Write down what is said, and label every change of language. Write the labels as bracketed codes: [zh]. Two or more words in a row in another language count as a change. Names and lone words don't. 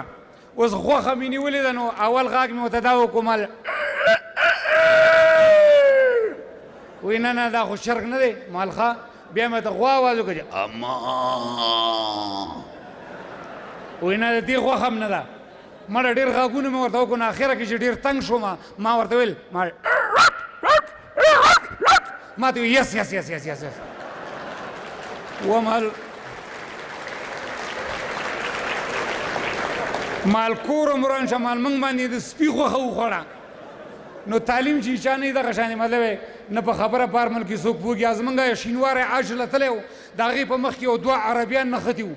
[ps] اوس غوښه مې نیولې ده نو اول غاږ مې ورته دا وکړو مال وایي نه نه دا خو شرک نه دی مال ښه. بیا مې ته غوا آواز وکړه چې اما وایي نه د دې غوښه هم نه ده. مړه ډېر غاږونه مې ورته وکړو نو اخره کې چې ډېر تنګ شوم ما ورته ویل ما ته ویل [en] yes yes yes yes yes [ps] ومال مال کور عمران شه مال موږ باندې د سپي غوښه وخوړه. نو تعلیم چې چا نه دغه شانې مطلب نه په خبره پارمل کې څوک پوهېږي. زمونږ شینواری عاجله تلی و د هغې په مخ کې یو 2 عربیان نښتي وو.